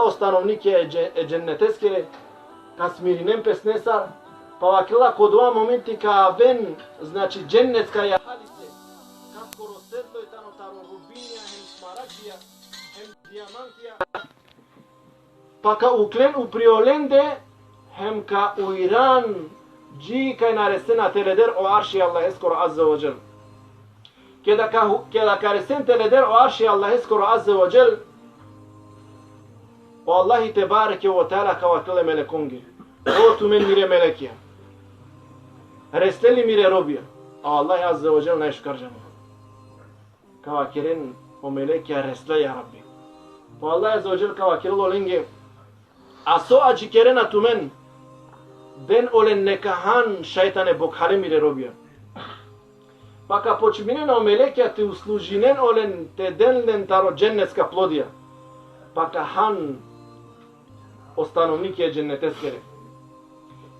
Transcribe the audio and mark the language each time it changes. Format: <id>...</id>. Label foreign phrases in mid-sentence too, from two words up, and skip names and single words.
<rom>o stanovnike e cenneteskere kasmirinen pesnesar pa vakila kodova momenti ka ven znači cennetska jahalice kaskoro sedlo je tano taro rubinja hem smaragdija hem dijamantija pa ka uklen u priolende hem ka u Iran ji kaj naresena teleder o arši Allah eskoro</rom> <ar>عز وجل</ar> <rom>kada ka resen teleder o arši Allah eskoro</rom> <ar>عز وجل</ar> <rom>o Allahi</rom> <ar>تبارك وتعالى</ar> <rom>kavakile melekonge. O tumen mire melekija. Resteli mire robija. A Allahi</rom> <ar>عز وجل</ar> <rom>najškarđamo. Kavakeren o melekija resle</rom> <ar>يا رب.</ar> <rom>O Allahi</rom> <ar>عز وجل</ar> <rom>kavakirilo lenge. A so acı kerena tumen. Den olen nekahan šajtane bokhare mire robija. Pa ka počminen o melekija te uslužinen olen te denlen taro džennetska plodija. Pa ka han o stanovnike dženneteskere.</rom>